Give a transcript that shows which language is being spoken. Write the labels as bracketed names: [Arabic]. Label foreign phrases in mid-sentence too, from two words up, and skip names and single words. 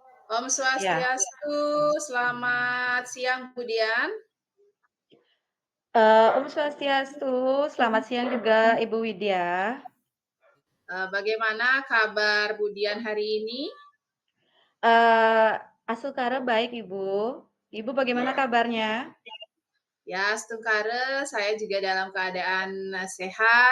[Indonesian] Om Ya, Swastiastu, selamat siang Bu Dian. Om Swastiastu, selamat siang juga Ibu Widya. Bagaimana kabar Bu Dian hari ini? Eee, Asukara baik Ibu. Ibu bagaimana Ya, kabarnya? ya Stungkare, saya juga dalam keadaan sehat.